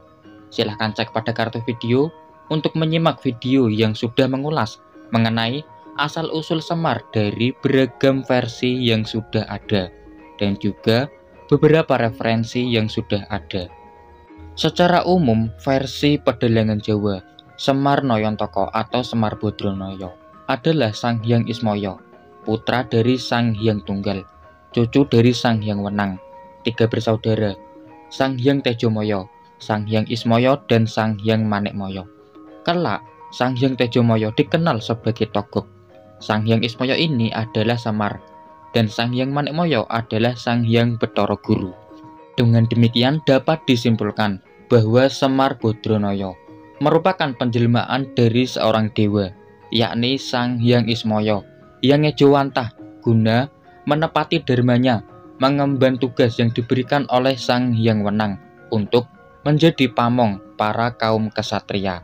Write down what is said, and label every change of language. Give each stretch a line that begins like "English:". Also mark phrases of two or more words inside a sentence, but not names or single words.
Indonesian: Silahkan cek pada kartu video untuk menyimak video yang sudah mengulas mengenai asal-usul Semar dari beragam versi yang sudah ada, dan juga beberapa referensi yang sudah ada. Secara umum, versi pedelengan Jawa, Semar Noyontoko atau Semar Bodronoyo adalah Sang Hyang Ismoyo, putra dari Sang Hyang Tunggal, cucu dari Sang Hyang Wenang, 3 bersaudara, Sang Hyang Tejomoyo, Sang Hyang Ismoyo, dan Sang Hyang Manekmoyo. Kelak, Sang Hyang Tejomoyo dikenal sebagai Togog. Sang Hyang Ismoyo ini adalah Semar, dan Sang Hyang Manekmoyo adalah Sang Hyang Bathara Guru. Dengan demikian dapat disimpulkan bahwa Semar Bodronoyo merupakan penjelmaan dari seorang dewa, yakni Sang Hyang Ismoyo, yang ngejowantah guna menepati dharmanya, mengemban tugas yang diberikan oleh Sang Hyang Wenang untuk menjadi pamong para kaum kesatria.